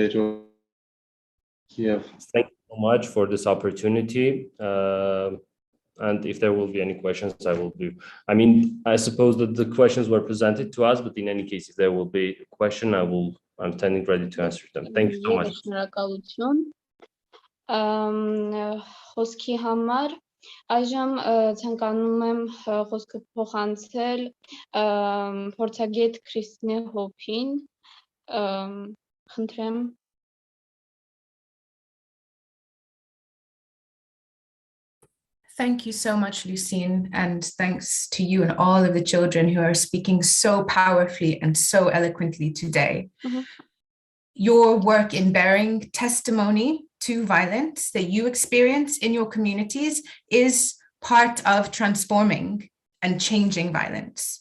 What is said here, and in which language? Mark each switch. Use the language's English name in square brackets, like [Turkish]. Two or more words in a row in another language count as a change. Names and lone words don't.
[English] Thank you so much for this opportunity. And if there will be any questions, I mean, I suppose that the questions were presented to us, but in any case, if there will be a question, I'm standing ready to answer them. Thank you so much. [Armenian] Խոսքի համար այժմ ցանկանում եմ խոսքը փոխանցել փորձագետ Քրիստինե Հոփին, խնդրեմ. [English] Thank you so much, Lucine, and thanks to you and all of the children who are speaking so powerfully and so eloquently today. Your work in bearing testimony to violence that you experience in your communities is part of transforming and changing violence.